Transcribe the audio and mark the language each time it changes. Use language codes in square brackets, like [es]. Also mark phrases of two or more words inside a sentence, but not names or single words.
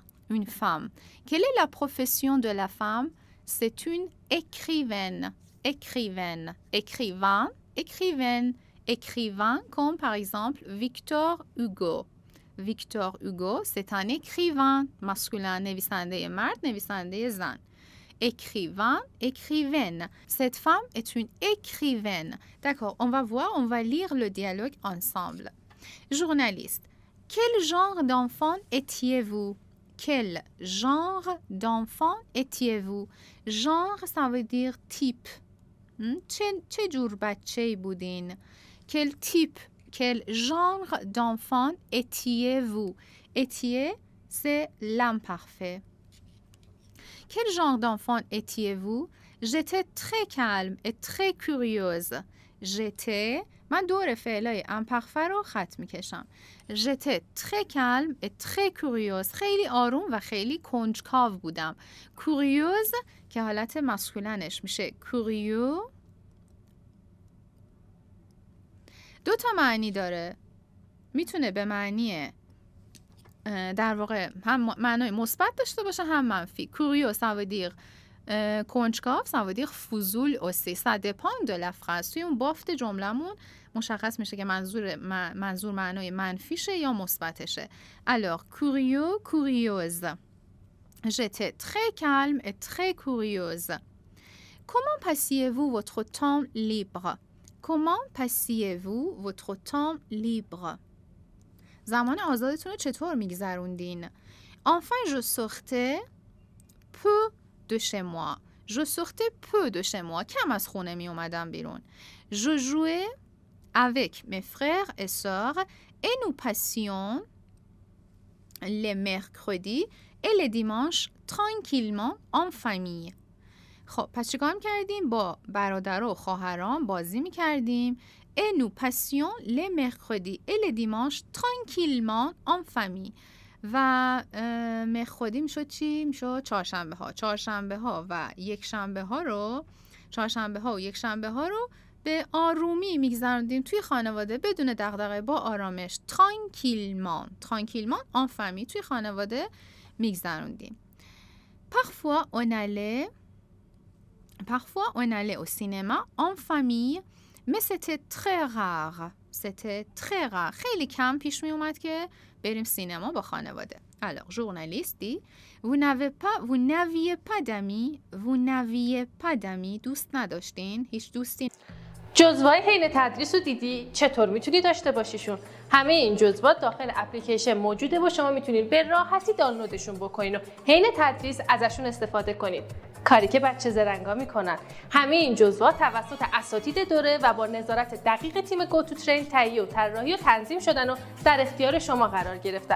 [fr] Quelle est la profession de la femme? C'est une écrivaine. Écrivain comme par exemple Victor Hugo. Victor Hugo, c'est un écrivain masculin, [fa] نویسنده مرد، نویسنده زن. [fr] Écrivaine. Cette femme est une écrivaine. D'accord, on va lire le dialogue ensemble. Journaliste. Quel genre d'enfant étiez-vous? Quel genre d'enfant étiez-vous? Genre, ça veut dire type. [fa] چه جور بچه‌ای بودین؟ [fr] Quel genre d'enfant étiez-vous? Étiez, c'est l'imparfait. Quel genre d'enfant étiez-vous? J'étais très calme et très curieuse. [fa] من دور فعلای imparfait رو خط میکشم. [fr] J'étais très calme et très curieuse. [fa] خیلی آروم و خیلی کنجکاو بودم. Curieuse که حالت مسکولنش میشه curieux. دو تا معنی داره. میتونه به معنی در واقع هم معنای مثبت داشته باشه هم منفی. Curieux, ça veut dire کنجکاو، ça veut dire فضول aussi. Ça dépend de la phrase. توی اون بافت جملمون مشخص میشه که منظور معنای منفیشه یا مثبتشه. [fr] Alors, curieux, curieuse. J'étais très calme et très curieuse. Comment passiez-vous votre temps libre? Comment passiez-vous votre temps libre? [fa] زمان آزادتون رو چطور میگذروندین؟ [fr] Enfin, je sortais peu de chez moi. Je sortais peu de chez moi. [fa] کم از خونه می اومدم بیرون. [fr] Je jouais avec mes frères et sœurs et nous passions les mercredis et les dimanches tranquillement en famille. [fa] خب پس چیکار کردیم؟ با برادر و خواهران بازی می‌کردیم. [fr] Et nous passions les mercredis et les dimanches tranquillement en famille. [fa] و مرخودی میشد چی؟ میشد چهارشنبه ها و یک شنبه ها رو به آرومی میگذروندیم توی خانواده بدون دغدغه، با آرامش. [fr] tranquillement en famille [fa] توی خانواده میگذروندیم. [fr] Parfois on allait au cinéma en famille, mais c'était très rare. [fa] خیلی کم پیش می اومد که بریم سینما با خانواده. [fr] Alors, journaliste dit vous n'aviez pas d'amis [fa] دوست نداشتین هیچ دوستی جزوه‌های حین تدریس رو دیدی؟ چطور میتونی داشته باشیشون؟ همه این جزوات داخل اپلیکیشن موجوده و شما میتونید به راحتی دانلودشون بکنین و حین تدریس ازشون استفاده کنید. کاری که بچه زرنگا میکنن. همه این جزوات توسط اساتید دوره و با نظارت دقیق تیم گوتوترین تهیه و طراحی و تنظیم شدن و در اختیار شما قرار گرفتن.